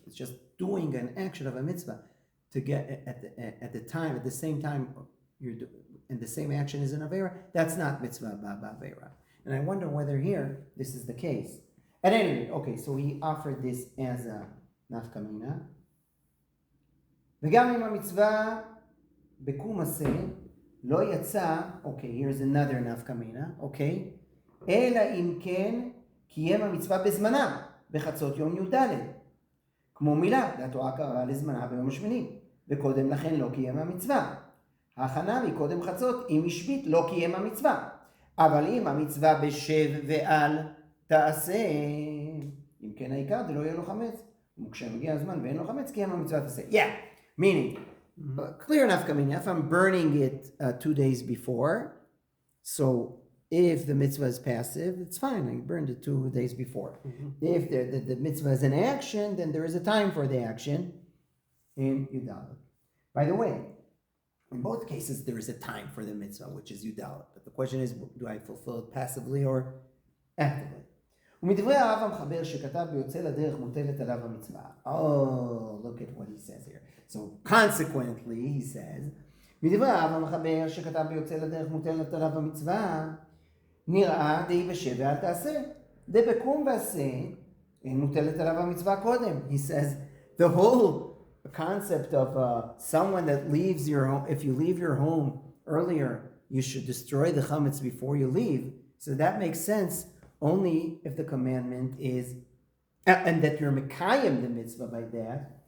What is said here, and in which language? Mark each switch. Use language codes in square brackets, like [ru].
[en] It's just doing an action of a mitzvah to get at the same time and the same action is an avera. That's not mitzvah ba'avera. And I wonder whether here this is the case. At any rate, okay, so he offered this as a nafkamina. [he] וגם אם המצווה בקום עשה לא יצא, [en] okay, here's another nafkamina, okay, [he] אלא אם כן קיים המצווה בזמנה, בחצות יום י"ד. כמו מילה, והתורה קראה לזמנה ביום השמיני, וקודם לכן לא קיים המצווה. ההכנה מקודם חצות, אם השבית לא קיים המצווה. אבל אם המצווה בשב ועל תעשה, אם כן העיקר דלא יהיה לו חמץ, וכשמגיע הזמן ואין לו חמץ, קיים המצווה תעשה. [en] Yeah, meaning, clear enough coming, if I'm burning it 2 days before, so if the mitzvah is passive, it's fine, I burned it 2 days before. If the mitzvah is an action, then there is a time for the action in Yudalit. By the way, in both cases, there is a time for the mitzvah, which is Yudalit. But the question is, do I fulfill it passively or actively? [he] ומדברי האב המחבר שכתב ביוצא לדרך מוטלת עליו המצווה. [en] Oh, look at what he says here. So consequently, he says, [he] מדברי האב המחבר שכתב ביוצא לדרך מוטלת עליו המצווה, נראה די בשב ואל תעשה. די בקום ועשה, מוטלת עליו המצווה קודם. [en] He says, the whole concept of someone that leaves your home, if you leave your home earlier, you should destroy the chametz before you leave. So that makes sense only if the commandment is, and that you're mekayim the mitzvah by that.